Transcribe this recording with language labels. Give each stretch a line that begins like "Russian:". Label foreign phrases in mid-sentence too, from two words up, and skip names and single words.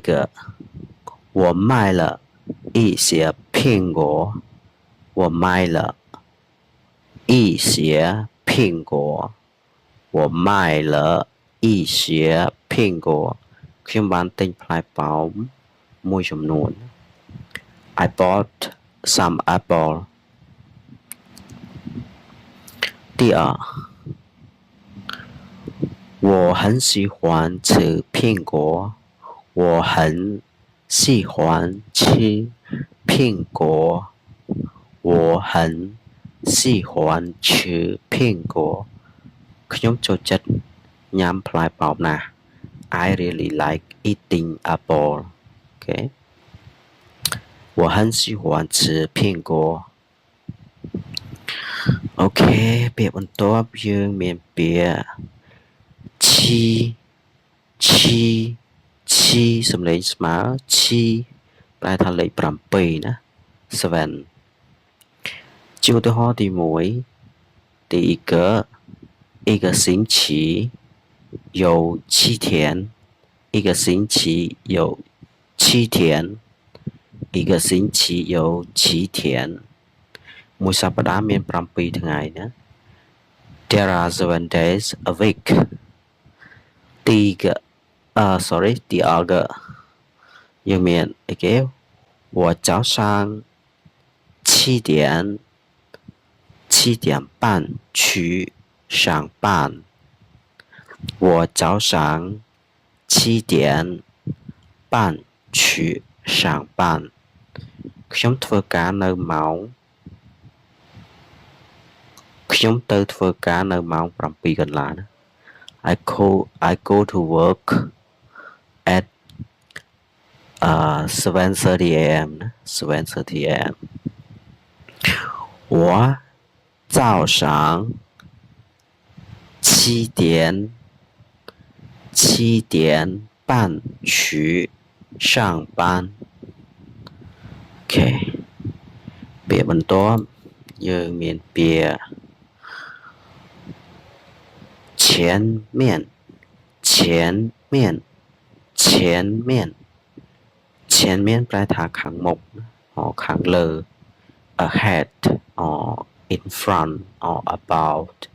Chinese: 个我买了一些苹果我买了一些苹果我买了一些苹果
Khmer: ខ្ញុំបានទិញផ្លែប៉ោមមួយចំនួន
English: I bought some apple
Chinese: 第二我很喜欢吃苹果我很喜欢吃苹果我很喜欢吃苹果
Khmer: ខ្ញុំចូលចិត្តញ៉ាំផ្លែប៉ោមណាស់
English: I really like eating apple okay
Chinese: 我很喜欢吃苹果
Khmer: អូខេពាក្យបន្ទាប់យើងមានពាក្យឈីសំឡេងស្មើឈីប្រែថាលេខ7ណា 7ជាឧទាហរណ៍ទី 1
Chinese: 第一个一个星期有 7天一个星期有7天一个星期有7天
Khmer: មួយសប្តាហ៍មាន7ថ្ងៃណា
English: There are 7 days a week
Chinese: 第二个
Khmer: យើងមានអីគេ
Chinese: 我早上7点半去上班。我早上7点半去上班
Khmer: ខ្ញុំធ្វើការនៅម៉ោងខ្ញុំទៅធ្វើការនៅម៉ោង7កន្លះ
English: I go to work at 7:30 a.m. 7:30 a.m.
Chinese: 我早上7点半去上班 OK
Khmer: ពាក្យបន្ទាប់យើងមានពាក្យ
Chinese: 前面前面前面前面
Khmer: ប្រែថាខាងមុខខាងលើ
English: ahead or in front or about